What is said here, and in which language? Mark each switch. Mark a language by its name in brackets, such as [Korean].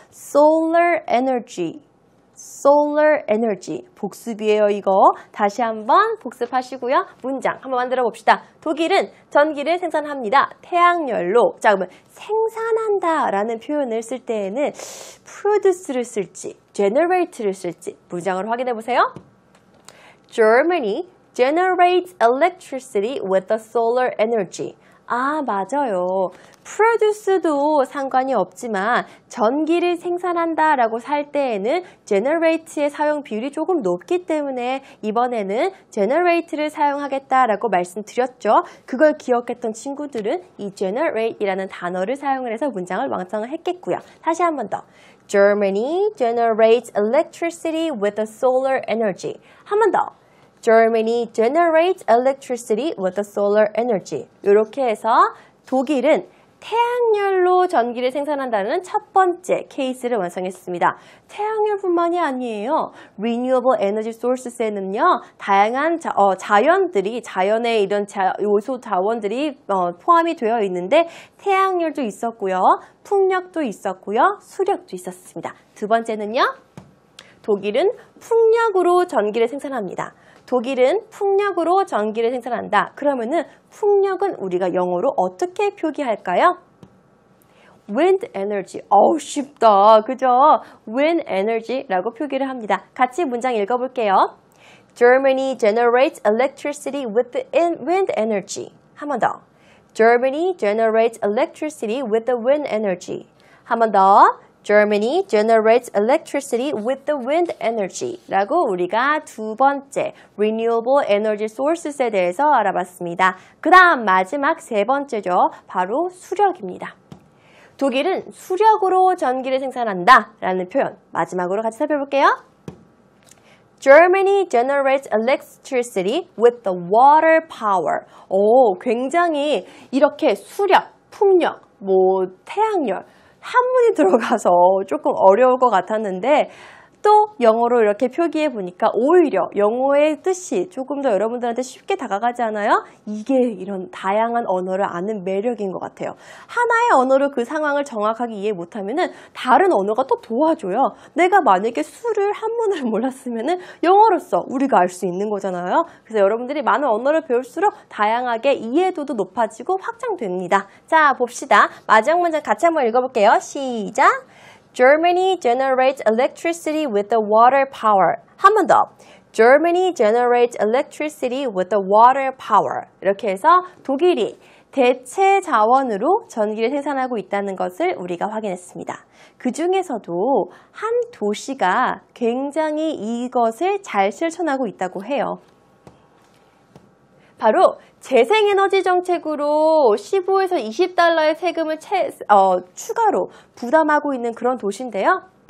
[English] Solar Energy. Solar Energy. 복습이에요, 이거. [Korean] 다시 한번 복습하시고요. 문장 한번 만들어 봅시다. 독일은 전기를 생산합니다. 태양열로. 자, 그러면 생산한다 라는 표현을 쓸 때에는 produce를 쓸지, generate를 쓸지 문장으로 확인해 보세요. [English] Germany generates electricity with the solar energy. [Korean] 아, 맞아요. produce도 상관이 없지만 전기를 생산한다 라고 할 때에는 generate의 사용 비율이 조금 높기 때문에 이번에는 generate를 사용하겠다라고 말씀드렸죠. 그걸 기억했던 친구들은 이 generate이라는 단어를 사용을 해서 문장을 완성을 했겠고요. 다시 한 번 더. [English] Germany generates electricity with the solar energy. [Korean] 한 번 더. [English] Germany generates electricity with the solar energy. [Korean] 이렇게 해서 독일은 태양열로 전기를 생산한다는 첫 번째 케이스를 완성했습니다. 태양열뿐만이 아니에요. Renewable Energy Sources에는요, 다양한 자연의 이런 요소 자원들이 포함이 되어 있는데 태양열도 있었고요, 풍력도 있었고요, 수력도 있었습니다. 두 번째는요, 독일은 풍력으로 전기를 생산합니다. 독일은 풍력으로 전기를 생산한다. 그러면은 풍력은 우리가 영어로 어떻게 표기할까요? [English] Wind energy. 어우, 쉽다. 그죠? [Korean] Wind energy라고 표기를 합니다. 같이 문장 읽어볼게요. [English] Germany generates electricity with the wind energy. [Korean] 한 번 더. [English] Germany generates electricity with the wind energy. [Korean] 한 번 더. [English] Germany generates electricity with the wind energy 라고 우리가 두 번째 Renewable Energy Sources에 대해서 알아봤습니다. [Korean] 그 다음 마지막 세 번째죠. 바로 수력입니다. 독일은 수력으로 전기를 생산한다 라는 표현 마지막으로 같이 살펴볼게요. [English] Germany generates electricity with the water power. [Korean] 오, 굉장히 이렇게 수력, 풍력, 태양열 한문이 들어가서 조금 어려울 것 같았는데 또 영어로 이렇게 표기해 보니까 오히려 영어의 뜻이 조금 더 여러분들한테 쉽게 다가가지 않아요? 이게 이런 다양한 언어를 아는 매력인 것 같아요. 하나의 언어로 그 상황을 정확하게 이해 못하면은 다른 언어가 또 도와줘요. 내가 만약에 수를 한문을 몰랐으면은 영어로서 우리가 알 수 있는 거잖아요. 그래서 여러분들이 많은 언어를 배울수록 다양하게 이해도도 높아지고 확장됩니다. 자, 봅시다. 마지막 문장 같이 한번 읽어볼게요. 시작! [English] Germany generates electricity with the water power. [Korean] 한 번 더. [English] Germany generates electricity with the water power. [Korean] 이렇게 해서 독일이 대체 자원으로 전기를 생산하고 있다는 것을 우리가 확인했습니다. 그 중에서도 한 도시가 굉장히 이것을 잘 실천하고 있다고 해요. 바로 재생에너지 정책으로 15에서 20달러의 세금을 추가로 부담하고 있는 그런 도시인데요.